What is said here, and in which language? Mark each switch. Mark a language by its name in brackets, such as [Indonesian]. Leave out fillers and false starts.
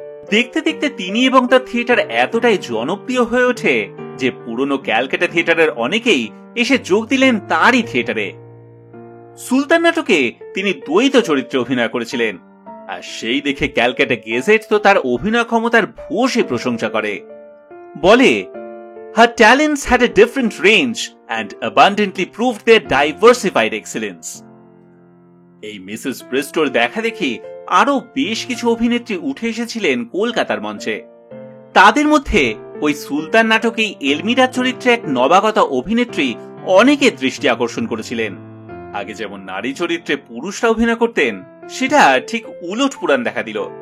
[Bangla] দেখতে দেখতে তিনি এবং তার থিয়েটার এতটাই জনপ্রিয় হয়ে ওঠে যে পুরনো ক্যালকাটা থিয়েটারের অনেকেই এসে যোগ দিলেন তারই থিয়েটারে। সুলতান নাটকে তিনি দ্বৈত চরিত্রে অভিনয় করেছিলেন, আর সেই দেখে ক্যালকাটা গেজেট তো তার অভিনয় ক্ষমতার ভূয়সী প্রশংসা করে। [English] বলে, her talents had a different range and abundantly proved their diversified excellence. [Bangla] এই মিসেস ব্রিস্টোর দেখা দেখি আরো বেশ কিছু অভিনেত্রী উঠে এসেছিলেন কলকাতার মঞ্চে। তাদের মধ্যে ওই সুলতান নাটকেই এলমিরার চরিত্রে এক নবাগতা অভিনেত্রী অনেকের দৃষ্টি আকর্ষণ করেছিলেন। আগে যেমন নারী চরিত্রে পুরুষরা অভিনয় করতেন, সেটা ঠিক উলট পুরাণ দেখা দিল।